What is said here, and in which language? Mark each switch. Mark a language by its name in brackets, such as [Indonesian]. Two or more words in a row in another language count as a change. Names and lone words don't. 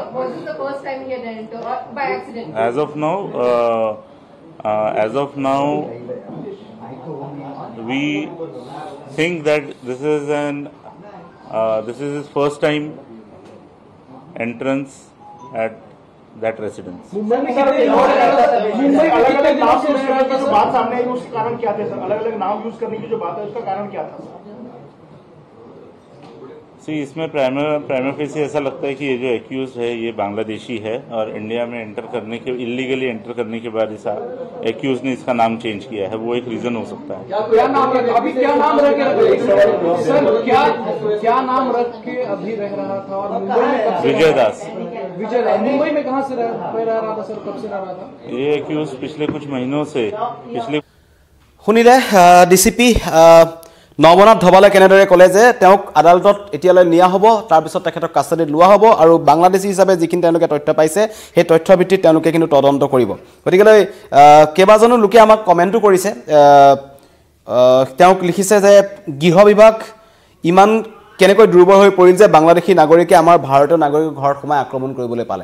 [English] Was this the first time he had entered or by accident? As of now, we think that this is his first time entrance at that residence. [Hindi] मुंबई अलग-अलग नाम यूज करने की जो बात सामने आई उसका कारण क्या था सर? अलग-अलग नाम यूज करने की जो बात है उसका कारण क्या था? इसमें [English] prima facie [Hindi] ऐसा लगता है कि ये जो एक्यूज है ये बांग्लादेशी है और इंडिया में [English] illegally enter [Hindi] करने के बाद इस एक्यूज ने इसका नाम चेंज किया है। वो एक रीजन हो सकता है। क्या नाम रख के अभी रह रहा था और मुंबई में विजय दास। मुंबई में कहाँ से रह रहा था सर? कब से रह रहा था ये एक्यूज? पिछले कुछ महीनों से [Assamese] শুনিলে ডিসিপি নবনাথ ধবালে কেনেদৰে ক'লে যে তেওঁক আদালতত এতিয়ালৈ নিয়া হ'ব, তাৰপিছত তেখেতক কাষ্টাডিত লোৱা হ'ব আৰু বাংলাদেশী হিচাপে যিখিনি তেওঁলোকে তথ্য পাইছে সেই তথ্য ভিত্তিত তেওঁলোকে কিন্তু তদন্ত কৰিব। গতিকে কেইবাজনো লোকে আমাক কমেণ্টো কৰিছে, তেওঁক লিখিছে যে গৃহ বিভাগ ইমান কেনেকৈ দুৰ্বল হৈ পৰিল যে বাংলাদেশী নাগৰিকে আমাৰ ভাৰতীয় নাগৰিকৰ ঘৰত সোমাই আক্ৰমণ কৰিবলৈ পালে।